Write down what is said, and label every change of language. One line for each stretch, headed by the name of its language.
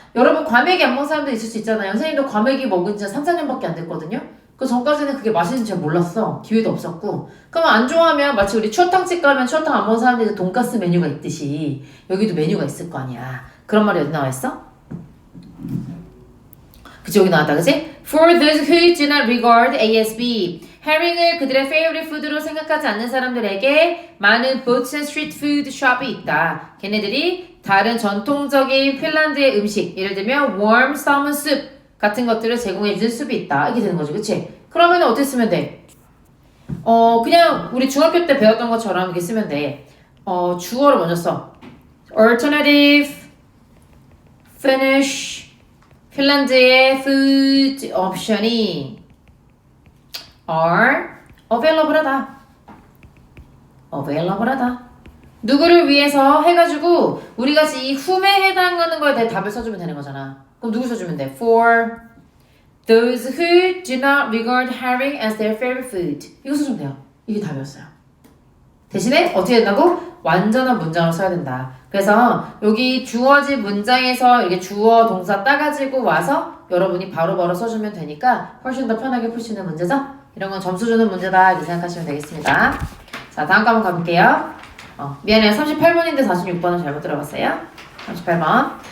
Korean: 여러분 과메기 안 먹는 사람도 있을 수 있잖아요. 선생님도 과메기 먹은 지 3, 4년밖에 안 됐거든요. 그 전까지는 그게 맛있는지 잘 몰랐어. 기회도 없었고. 그럼 안 좋아하면 마치 우리 추어탕집 가면 추어탕 안 먹는 사람들이 돈가스 메뉴가 있듯이 여기도 메뉴가 있을 거 아니야. 그런 말이 어디 나와 있어? 그치 여기 나왔다 그치?
English: For those who do not regard ASB
Korean: 해링을 그들의
English: favorite food
Korean: 로 생각하지 않는 사람들에게 많은
English: boats and street food shop
Korean: 이 있다. 걔네들이 다른 전통적인 핀란드의 음식, 예를 들면
English: warm salmon soup
Korean: 같은 것들을 제공해주는 숲이 있다. 이게 되는 거죠. 그치? 그러면 어떻게 쓰면 돼? 그냥 우리 중학교 때 배웠던 것처럼 이렇게 쓰면 돼. 주어를 먼저 써.
English: alternative Finnish
Korean: 핀란드의 food 옵션이
English: are available
Korean: 하다. available하다. 누구를 위해서 해가지고 우리가 이 whom에 해당하는 거에 대해 답을 써주면 되는 거잖아. 그럼 누구 써주면 돼?
English: For those who do not regard herring as their favorite food.
Korean: 이거 써주면 돼요. 이게 답이었어요. 대신에 어떻게 된다고? 완전한 문장으로 써야 된다. 그래서 여기 주어진 문장에서 이렇게 주어 동사 따가지고 와서 여러분이 바로바로 써주면 되니까 훨씬 더 편하게 풀 수 있는 문제죠? 이런 건 점수 주는 문제다 이렇게 생각하시면 되겠습니다. 자, 다음 과목 가볼게요. 미안해요. 38번인데 46번은 잘못 들어봤어요. 38번.